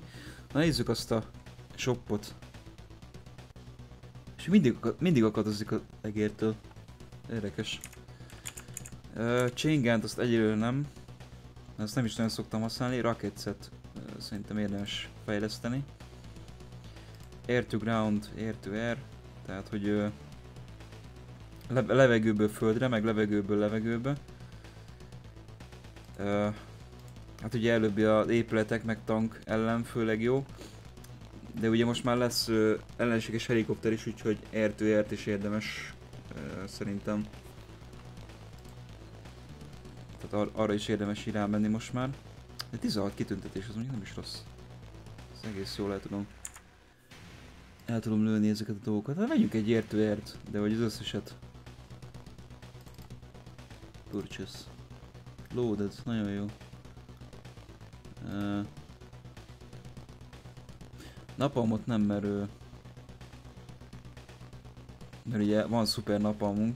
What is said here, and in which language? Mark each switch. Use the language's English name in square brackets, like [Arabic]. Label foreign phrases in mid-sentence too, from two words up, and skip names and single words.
[Hungarian] Na nézzük azt a shopot. És mindig akadozik a egértől. Érdekes. Chain Gun-t azt egyelőre nem. Azt nem is nagyon szoktam használni. Rocketset szerintem érdemes fejleszteni. [English] Air to ground, air to air. [Hungarian] Tehát hogy levegőből földre, meg levegőből levegőbe. Hát ugye előbb az épületek meg tank ellen főleg jó. De ugye most már lesz ellenséges helikopter is, úgyhogy [English] air to air- [Hungarian] t is érdemes szerintem. Tehát arra is érdemes így rámenni most már. De 16 kitüntetés, az mondjuk nem is rossz. Ez egész jól el tudom lőni ezeket a dolgokat. Hát vegyünk egy [English] air to air- [Hungarian] t, de hogy az összeset. Purchase. Loaded, nagyon jó. Napalmot nem, mert ugye van szuper napalmunk.